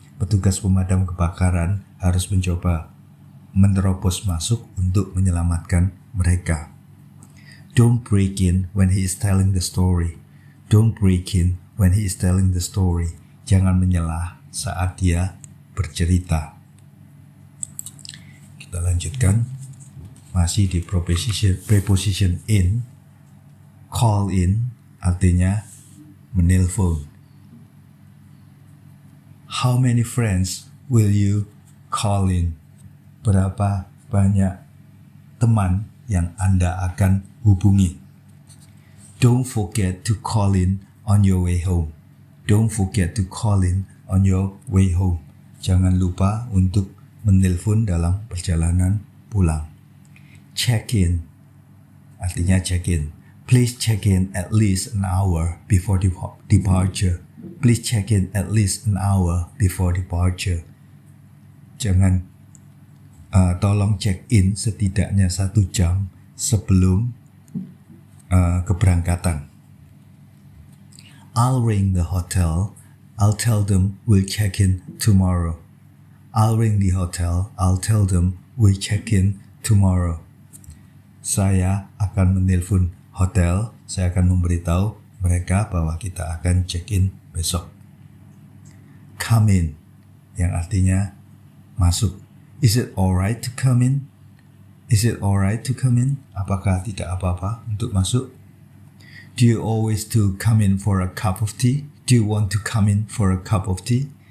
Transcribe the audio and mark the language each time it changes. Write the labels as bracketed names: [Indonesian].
[Indonesian] Petugas pemadam kebakaran harus mencoba menerobos masuk untuk menyelamatkan mereka. [English] Don't break in when he is telling the story. Don't break in when he is telling the story. [Indonesian] Jangan menyelah saat dia bercerita. Kita lanjutkan. Masih di preposition in. Call in artinya menelpon. [English] How many friends will you call in? [Indonesian] Berapa banyak teman yang Anda akan hubungi? [English] Don't forget to call in on your way home. Don't forget to call in on your way home. [Indonesian] Jangan lupa untuk menelpon dalam perjalanan pulang. Check in, artinya check in. [English] Please check in at least an hour before departure. Please check in at least an hour before departure. [Indonesian] Tolong check in setidaknya 1 jam sebelum keberangkatan. [English] I'll ring the hotel. I'll tell them we'll check in tomorrow. I'll ring the hotel. I'll tell them we'll check in tomorrow. [Indonesian] Saya akan menelpon hotel. Saya akan memberitahu mereka bahwa kita akan check in besok. Come in, yang artinya masuk. [English] Is it alright to come in? Is it alright to come in? [Indonesian] Apakah tidak apa-apa untuk masuk? [English] Do you always come in for a cup of tea? Do you want to come in for a cup of tea?